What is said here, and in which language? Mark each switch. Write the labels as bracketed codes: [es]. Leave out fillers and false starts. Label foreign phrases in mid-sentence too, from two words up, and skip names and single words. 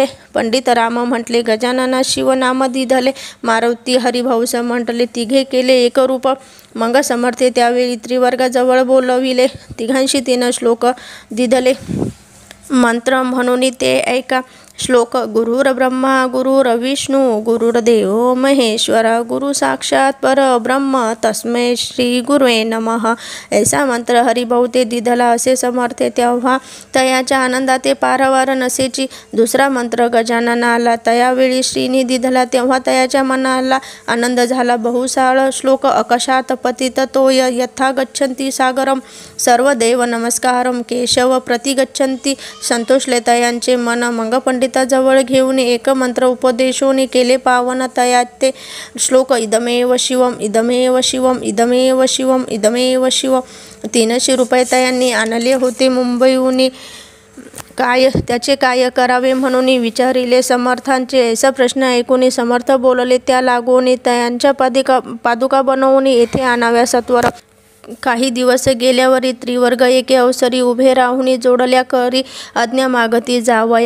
[mr] पंडित राम म्हटले, गजानना शिवनाम दिदले, मारुती हरिभाऊस म्हटले, तिघे केले एक रूप. मग समर्थे त्यावेळी त्रिवर्गाजवळ बोलविले, तिघांशी 3 श्लोक दिदले. मंत्र म्हणून ते ऐका. श्लोक. [sa] गुरुर ब्रह्मा गुरुर्विष्णू गुरुर्देव महेश्वर, गुरु साक्षात परब्रह्म तस्मै श्री गुरुवे नमः. [mr] ऐसा मंत्र हरिभाऊ ते दिदला असे समर्थे. तेव्हा तयाच्या आनंदात ते पारावार नसेची. दुसरा मंत्र गजाननाला तयावेळी श्रीनी दिदला, तेव्हा तयाच्या मनाला आनंद झाला बहुसाळ. श्लोक. [sa] अकशात पतित तोय यथा गच्छन्ति सागरम, सर्व देव नमस्कारम केशव प्रति गच्छन्ति. [mr] संतोषले तयांचे मन. मग पंडिताजवळ घेऊन एक मंत्र उपदेशोनी केले पावन तयाचे. श्लोक. [sa] इदमेव शिवम इदमेव शिवम इदमेव शिवम इदमेव शिवम. [mr] 300 रुपये तयांनी आणले होते मुंबईहून. त्याचे काय करावे म्हणून विचारिले समर्थांचे. ऐसा प्रश्न ऐकून समर्थ बोलले, त्या लागून तयांच्या पादुका बनवून येथे आणाव्या सत्वर. काही दिवस गेल्यावरी त्रिवर्ग एके अवसरी उभे राहून जोडल्या करी आज्ञा मागती जावया.